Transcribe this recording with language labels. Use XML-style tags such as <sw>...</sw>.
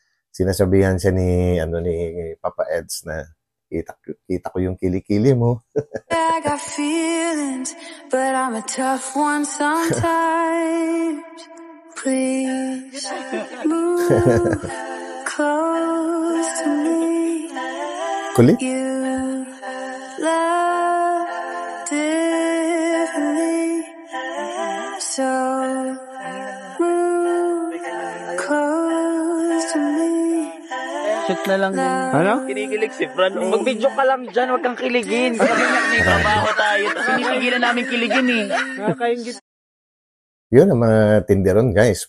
<tl>Sinasabihan siya ni Papa Eds na, kita ko yung kilikili mo.</tl> <en>I got feelings, but I'm a tough one sometimes. Please move close to me.</en> <tl>Kulit?</tl> <en>You love differently, so move close to me.</en> <tl>Shoot na lang din. Ano? Kinikilig si Fran. Mag-video ka lang dyan, wag kang kiligin. Sabi niya, may trabaho tayo. Tapos pinipigilan namin kiligin eh. Nakakaingit. Yun ang mga tinderon, guys.</tl>